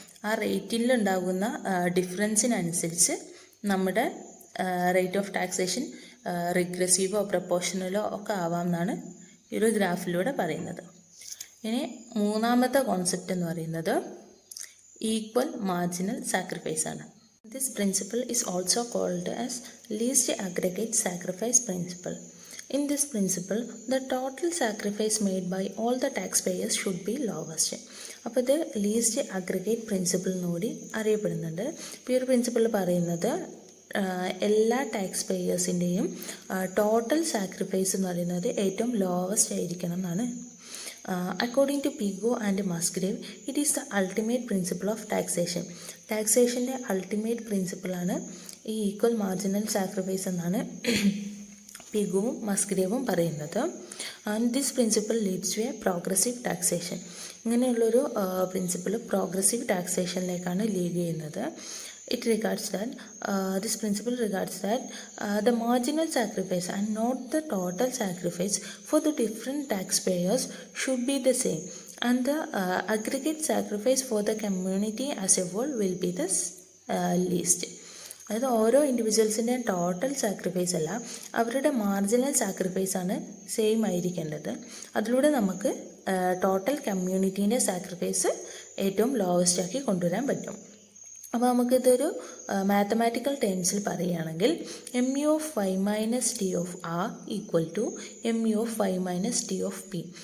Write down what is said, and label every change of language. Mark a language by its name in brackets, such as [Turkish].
[Malayalam] ആ റേറ്റിലുണ്ടാകുന്ന ഡിഫറൻസിനനുസരിച്ച് നമ്മുടെ rate of taxation റിഗ്രസീവോ പ്രൊപ്പോർഷണലോ ഒക്കെ ആവാം എന്നാണ് ഈ ഒരു ഗ്രാഫിലൂടെ പറയുന്നത്. ഇനി മൂന്നാമത്തെ കോൺസെപ്റ്റ് എന്ന് പറയുന്നത് ഈക്വൽ മാർജിനൽ സാക്രിഫൈസ് ആണ്. [English] This principle is also called as least aggregate sacrifice principle. In this principle, the total sacrifice made by all the taxpayers should be lowest. [Malayalam] അപ്പോൾ ഇത് ലീസ്റ്റ് അഗ്രിഗേറ്റ് പ്രിൻസിപ്പിൾ കൂടി അറിയപ്പെടുന്നുണ്ട്. ഇപ്പോൾ ഈ ഒരു പ്രിൻസിപ്പിൾ പറയുന്നത് എല്ലാ ടാക്സ് പേയേഴ്സിൻ്റെയും ടോട്ടൽ സാക്രിഫൈസ് എന്ന് പറയുന്നത് ഏറ്റവും ലോവസ്റ്റ് ആയിരിക്കണം എന്നാണ്. [English] According to Pigou and Musgrave, it is the ultimate principle of taxation. [Malayalam] ടാക്സേഷൻ്റെ ultimate പ്രിൻസിപ്പിളാണ് ഈ ഈക്വൽ മാർജിനൽ സാക്രിഫൈസ് എന്നാണ് പിഗുവും മസ്ഗ്രേവും പറയുന്നത്. [English] And this principle leads to a progressive taxation. [Malayalam] ഇങ്ങനെയുള്ളൊരു പ്രിൻസിപ്പിൾ പ്രോഗ്രസീവ് ടാക്സേഷനിലേക്കാണ് ലീഡ് ചെയ്യുന്നത്. [English] It regards that this principle regards that the marginal sacrifice and not the total sacrifice for the different taxpayers should be the same, and the aggregate sacrifice for the community as a whole will be the least. [Malayalam] അതായത് ഓരോ ഇൻഡിവിജ്വൽസിൻ്റെയും total sacrifice അല്ല, അവരുടെ marginal sacrifice ആണ് same ആയിരിക്കേണ്ടത്. അതിലൂടെ നമുക്ക് total കമ്മ്യൂണിറ്റീൻ്റെ sacrifice ഏറ്റവും lowest ആക്കി കൊണ്ടുവരാൻ പറ്റും. അപ്പോൾ നമുക്കിതൊരു മാത്തമാറ്റിക്കൽ ടേംസിൽ പറയുകയാണെങ്കിൽ M U of Y minus T of R equal to M U of Y minus T of P.